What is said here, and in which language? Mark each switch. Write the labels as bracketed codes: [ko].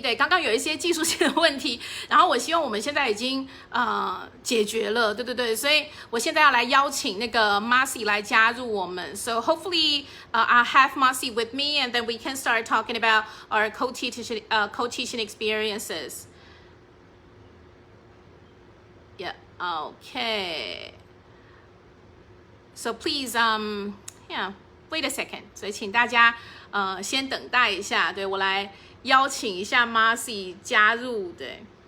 [zh] 对，刚刚有一些技术性的问题，然后我希望我们现在已经解决了，对，所以我现在要来邀请那个 Masi 来加入我们。 [en] So hopefully, I'll have Masi with me, and then we can start talking about our co-teaching experiences. Yeah. Okay. So please, yeah, wait a second. [zh] 所以请大家先等待一下，对，我来邀请一下 Masi 加入，对。